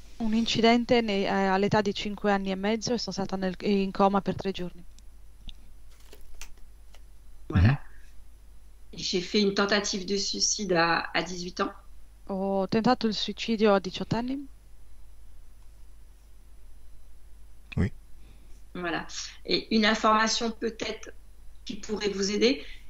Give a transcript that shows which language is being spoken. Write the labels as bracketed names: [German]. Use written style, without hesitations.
[Italian] un incidente all'età di 5 anni e mezzo e sono stata in coma per 3 giorni. [French] Voilà. J'ai fait une tentative de suicide à 18 ans. [Italian] Ho tentato il suicidio a 18 anni. [French] Oui. Voilà. Et une information peut-être qui pourrait vous aider.